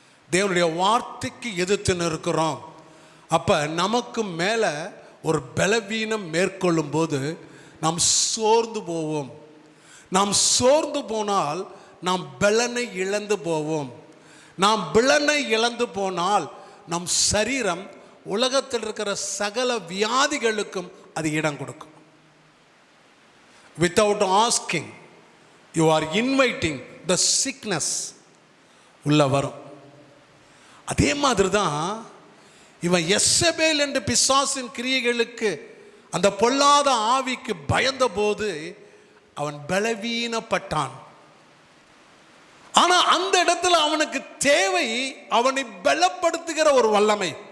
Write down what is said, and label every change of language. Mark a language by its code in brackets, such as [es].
[ta] தேவனுடைய வார்த்தைக்கு எதிர்த்து நிற்கிறோம். அப்போ நமக்கு மேலே ஒரு பலவீனம் மேற்கொள்ளும் போது நாம் சோர்ந்து போவோம். நாம் சோர்ந்து போனால் நாம் பலனை இழந்து போவோம். நாம் பலனை இழந்து போனால் நம் சரீரம் உலகத்தில் இருக்கிற சகல வியாதிகளுக்கும் அது இடம் கொடுக்கும். [en] Without asking, you are inviting the sickness [ta] உள்ள வரும். அதே மாதிரி தான் இவன் எசபேல் என்ற பிசாசின் கிரியைகளுக்கு, அந்த பொல்லாத ஆவிக்கு பயந்த போது அவன் பலவீனப்பட்டான். ஆனா அந்த இடத்துல அவனுக்கு தேவை அவனை பலப்படுத்துகிற ஒரு வல்லமை.